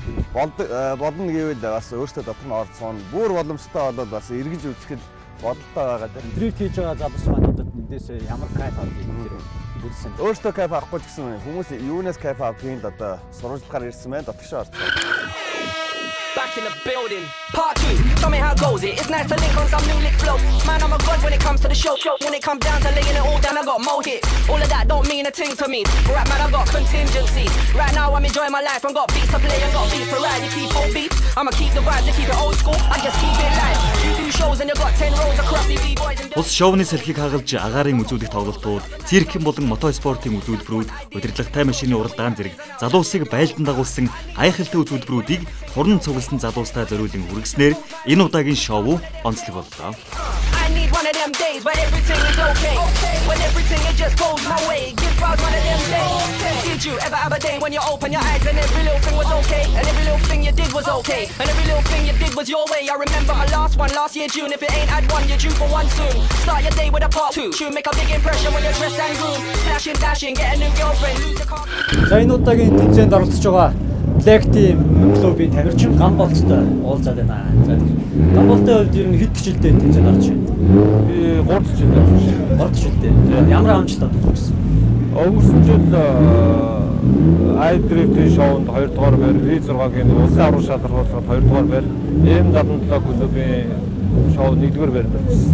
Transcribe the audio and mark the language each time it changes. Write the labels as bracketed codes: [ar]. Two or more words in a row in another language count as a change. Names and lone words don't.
[mn] Болно гэвэл бас өөртөө дотор нь орж суун. Бүр боломжтой болоод бас эргэж үзэх л бодолтой байгаа тийм. Дрифт хийж байгаа залуус манайдад эндээс ямар кайф авдаг юм бэ? Үзсэн. Өөртөө кайф авахгүй ч гэсэн хүмүүс юунаас кайф авдгийг л одоо сурвалжлахаар ирсэн байна. Дотгошоо орсон. [en] Back in the building, part 2, tell me how goes it. It's nice to link on some new lick flow. Man, I'm a god when it comes to the show. When it comes down to laying it all down, I got more hits. All of that don't mean a thing to me. Right, man, I got contingencies. Right now, I'm enjoying my life. I got beats to play and got beats to ride. You keep old beats, I'ma keep the vibes, you keep it old school. I just keep it live. You do shows and you got 10 rows across the B-boys and... [mn] Ус шоуны салхийг хагалж агаарын үзүүлэх тоглолтууд, циркийн болон мотоспортын үзүүлбэрүүд, удирдлагатай машины уралдаан зэрэг залуусыг байлдан дагуулсан гайхалтай үзүүлбэрүүдийг хуран цугласан залуустай зориулан хүргэснээр энэ удаагийн шоу онцлог боллоо. [en] I need one of them days when everything is okay. When everything it just goes my way. Give us one of them days. Did you ever have a day when you open your eyes and every little thing was okay? And every little thing you did was okay. And every little thing you did was your way. I remember my last one last year June. If it ain't had one, you're due for one soon. Start your day with a part 2. You make a big impression when you're dressed and groomed. Smashing, dashing, get a new girlfriend. Lose your car. [mn] За энэ удаагийн тэмцээнд оролцож байгаа Black Team клубын тамирчин Гамболттой уулзаад байна. За Гамболтой хувьд ер нь хэд жилдээ тэмцээнд орж байна? Би 3 жилдээ орж байна. 3 жилдээ. Ямар амжилтад үзсэн? Өнгөрсөн жил iDrift шоунд 2 дугаар байр, V6-гийн улсын аврал шалгаруулахад 2 дугаар байр, M77 клубын шоу 1 дугаар байр байсан.